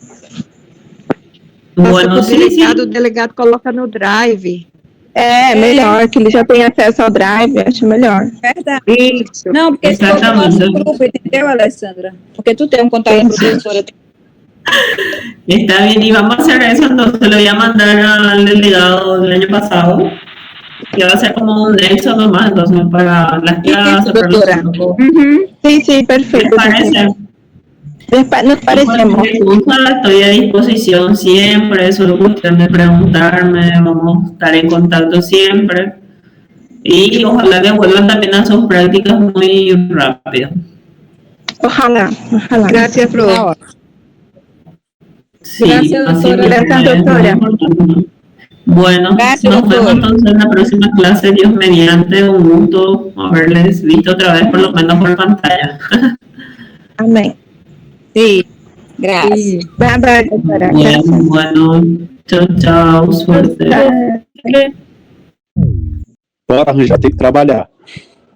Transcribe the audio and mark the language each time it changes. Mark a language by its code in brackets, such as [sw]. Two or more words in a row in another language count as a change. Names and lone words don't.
[es] Bueno, [pt] O delegado coloca no drive. É, melhor, que ele já tem acesso ao drive, acho melhor. Verdade. Isso. Não, porque se for do Exatamente. nosso grupo, entendeu, Alessandra? Porque tu tem um contato com a professora. [es] Está bien, y vamos a hacer eso, entonces lo voy a mandar al delegado del año pasado, que va a ser como un nexo nomás, entonces para las clases, para los grupos. [pt] Sim, perfeito. [es] ¿Parece? Nos parecemos. Cualquier cosa, estoy a disposición siempre, solo cuestión de preguntarme, vamos a estar en contacto siempre. Y ojalá que vuelvan también a sus prácticas muy rápido. Ojalá. Gracias, prof. Sí, Gracias, así doctora. mismo Gracias, es, doctora. muy importante. Bueno, Gracias, nos vemos doctora. entonces en la próxima clase, Dios mediante, un gusto haberles visto otra vez, por lo menos por pantalla. [pt] Amém. Sim, graças. [es] Sí. [pt] Bye, doutora. [es] Gracias. Bueno, chao, suerte. [pt] Bora, já tem que trabalhar.